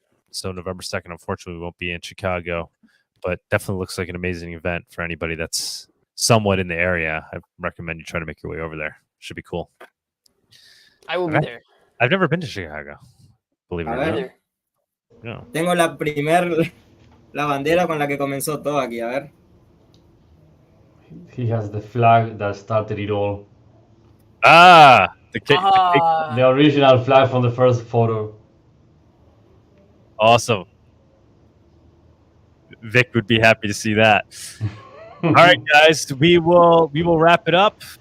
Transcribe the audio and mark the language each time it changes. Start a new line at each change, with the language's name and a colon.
English: So November 2nd, unfortunately, we won't be in Chicago, but definitely looks like an amazing event for anybody that's somewhat in the area. I recommend you try to make your way over there. Should be cool. I will be there. I've never been to Chicago, believe it or not. No.
Spanish: Tengo la bandera con la que comenzó todo aquí, a ver.
English: He has the flag that started it all. The original flag from the first photo. Awesome. Vic would be happy to see that. All right, guys, we will wrap it up.